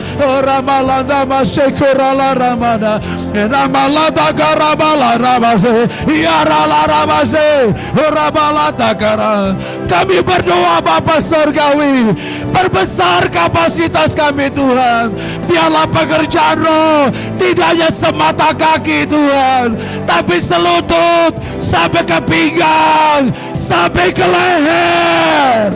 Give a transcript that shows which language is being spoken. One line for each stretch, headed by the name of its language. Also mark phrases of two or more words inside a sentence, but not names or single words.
Indonesian: Ramalanda Masekurala Ramana, Ramalanda Karabala Ramase, Yarala Ramase, Rabalata Kara. Kami berdoa Bapa Surgawi, perbesar kapasitas kami Tuhan. Biarlah pekerjaan Roh tidak hanya semata kaki Tuhan, tapi selutut sampai ke pinggang, sampai ke leher.